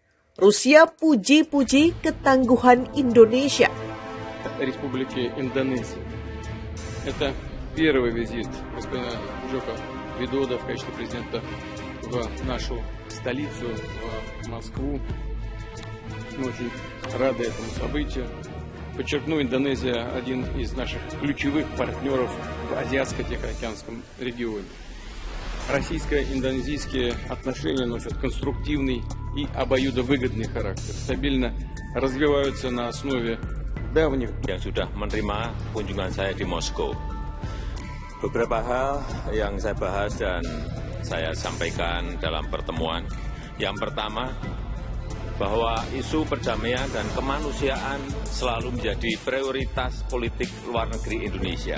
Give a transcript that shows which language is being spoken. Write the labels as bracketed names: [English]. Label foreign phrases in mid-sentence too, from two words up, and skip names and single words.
[Indonesian] Rusia puji-puji ketangguhan Indonesia. [Russian] Республики Индонезия. Это первый визит господина Джоко Видода в качестве президента в нашу столицу, в Москву. Мы очень рады этому событию. Подчеркну, Индонезия – один из наших ключевых партнеров в Азиатско-Тихоокеанском регионе. Российско-индонезийские отношения носят конструктивный и обоюдовыгодный характер, стабильно развиваются на основе давних [Indonesian] yang sudah menerima kunjungan saya di Moskow. Beberapa hal yang saya bahas dan saya sampaikan dalam pertemuan. Yang pertama, bahwa isu perdamaian dan kemanusiaan selalu menjadi prioritas politik luar negeri Indonesia.